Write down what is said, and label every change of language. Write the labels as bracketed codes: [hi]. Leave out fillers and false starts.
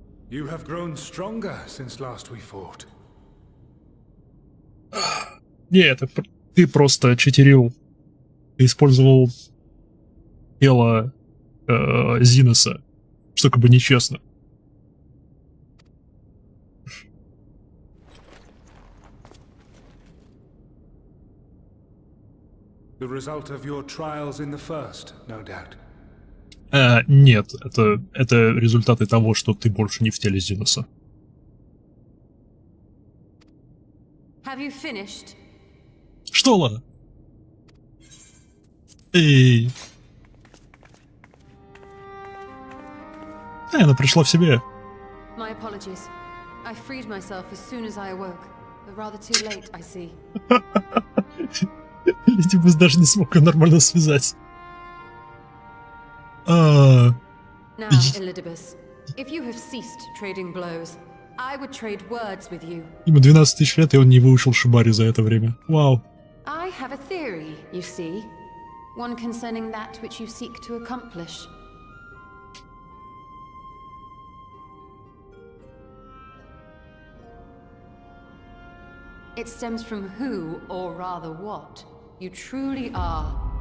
[en] You have grown stronger since last we fought. [ru] Не, это ты просто читерил. Ты использовал тело Зиноса, что как бы нечестно. [en] The result of your trials in the first, no doubt. [ru] Нет, это результаты того, что ты больше не в теле Зиноса. [en] Have you finished? [ru] Что, ладно? Эй. Она пришла в себя. [en] My apologies. I freed myself as soon as I awoke, but rather too late, I see. [ru] Ледибас даже не смог ее нормально связать. [en] Now, Elidibus, if you have ceased trading blows, I would trade words with you. [ru] Ему 12 тысяч лет, и он не выучил шибари за это время. Вау. [en] I have a theory, you see. One concerning that which you seek to accomplish. It stems from who, or rather what, you truly are.